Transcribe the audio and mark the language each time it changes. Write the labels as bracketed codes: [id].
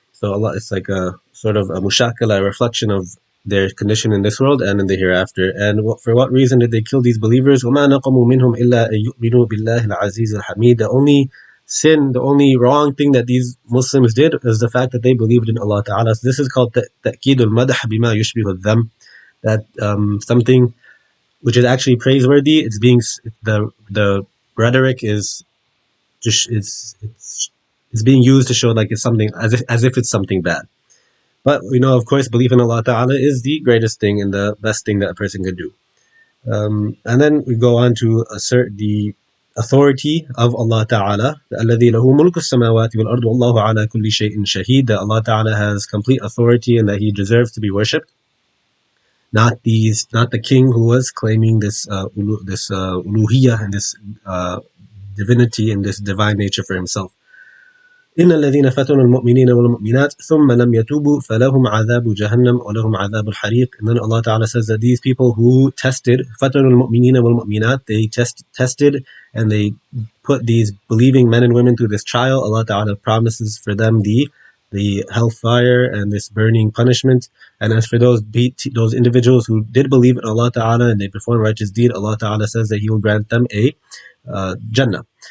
[en] So Allah, it's like a sort of a mushakala, a reflection of their condition in this world and in the hereafter. And for what reason did they kill these believers? [ar] وَمَا نَقَمُوا مِنْهُمْ إِلَّا أَن يُؤْمِنُوا بِاللَّهِ الْعَزِيزِ الْحَمِيدِ. [en] The only sin, the only wrong thing that these Muslims did is the fact that they believed in Allah Ta'ala. So this is called [ar] تَأْكِيدُ الْمَدْحِ بِمَا يُشْبِهُ الذَّمِّ. [en] That something which is actually praiseworthy, it's being, the rhetoric is just it's being used to show like it's something as if it's something bad. But we know, of course, belief in Allah Ta'ala is the greatest thing and the best thing that a person could do. And then we go on to assert the authority of Allah Ta'ala, [ar] الَّذِي لَهُ مُلْكُ السَّمَاوَاتِ وَالْأَرْضِ وَاللَّهُ عَلَى كُلِّ شَيْءٍ شَهِيدٌ, [en] that Allah Ta'ala has complete authority and that He deserves to be worshipped. Not the king who was claiming this uluhiyah and this divinity and this divine nature for himself. [ar] إن الذين فتنوا المؤمنين والمؤمنات ثم لم يتوبوا فلهم عذاب جهنم ولهم عذاب الحريق. [en] And then Allah Ta'ala says that these people who tested [ar] فتنوا المؤمنين والمؤمنات, [en] they tested and they put these believing men and women through this trial, Allah Ta'ala promises for them the hellfire and this burning punishment. And as for those individuals who did believe in Allah Ta'ala and they performed righteous deed, Allah Ta'ala says that He will grant them a Jannah.